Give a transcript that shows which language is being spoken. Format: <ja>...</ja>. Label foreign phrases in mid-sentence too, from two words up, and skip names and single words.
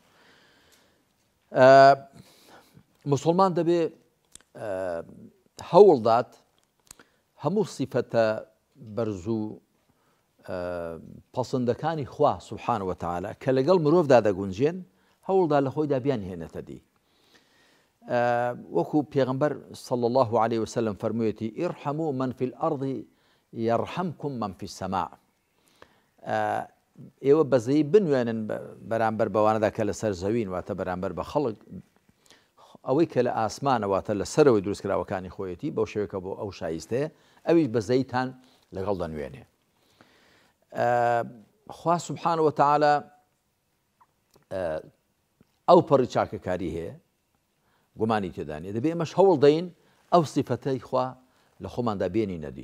<ckb>مسلمان دەبێ هەوڵدات هەموو سیفەتە بەرز و پەسەندەکانی خوا</ckb> <ar>سوبحانه وتعالى</ar> <ckb>کە لەگەڵ مرۆڤدا دەگونجێن هەوڵدا لە خۆیدا بیان هێنێتە دی. وەکو پێغەمبەر</ckb> <ar>صلی الله عليه وسلم</ar> <ckb>فەرموویەتی</ckb> <ar>ئیرحەموا من فی الأرض یەرحەمکم من فی السەماء.</ar> <ckb>ئێوە بەزەیی بنوێنن بەرامبەر بەوانەدا کە لەسەر زەوین، واتە بەرامبەر بە خەڵک، ئەوەی کە لە ئاسمانە واتە لە سەرەوەی دروستکراوەکانی خۆیەتی بەو شێوەیە بۆ ئەو شایستەیە، ئەویش بەزەیتان لەگەڵ دەنوێنێ. خوا</ckb> <ar>سوبحانه وتعالى</ar> <ckb>ئەو پەڕی چاکەکاری هەیە، گومانی تێدانێ، دەبێ ئەمەش هەوڵ دەین ئەو سیفەتەی خوا لە خۆماندا بێنینە دی.</ckb>